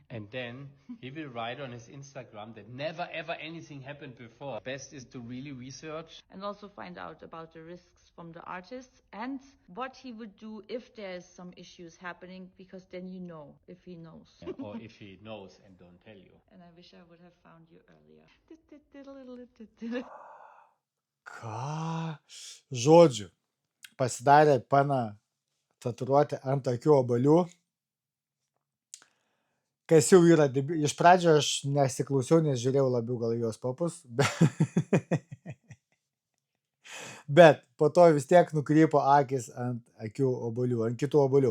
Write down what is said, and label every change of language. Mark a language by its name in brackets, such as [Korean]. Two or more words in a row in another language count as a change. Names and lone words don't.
[English] And then he will write on his Instagram that never ever anything happened before. Best is to really research. And also find out about the risks from the artists and what he would do if there's some issues happening, because then you know if he knows. Or if he knows and don't tell you. And I wish I would have found you earlier. [Lithuanian] Ką? Žodžiu, pasidarė pana tatuiruotę ant akių obuolių. Kas jau yra, iš pradžio aš nesiklausiau, nes žiūrėjau labiau gal jos papus, bet po to vis tiek nukrypo akis ant akių obuolių, ant kitų obuolių.